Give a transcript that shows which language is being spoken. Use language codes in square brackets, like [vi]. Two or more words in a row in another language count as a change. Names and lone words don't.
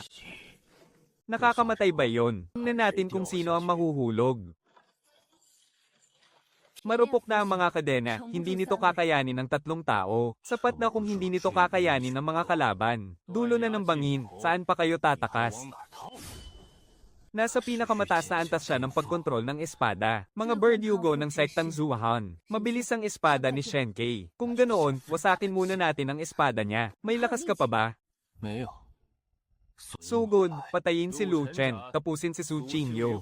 [tl] Nakakamatay ba yon? Tingnan natin kung sino ang mahuhulog. Marupok na ang mga kadena, hindi nito kakayanin ng 3 tao. Sapat na kung hindi nito kakayanin ng mga kalaban. Dulo na ng bangin, saan pa kayo tatakas? [zh] 往哪儿逃？ [tl] Nasa pinakamataas na antas siya ng pagkontrol ng espada. Mga Berdugo ng sektang Zuhan. Mabilis ang espada ni Shenkei. Kung ganoon, wasakin muna natin ang espada niya. May lakas ka pa ba? [zh] 没有。 [tl] Sugod, patayin si Lu Chen, tapusin si Su Qingyu.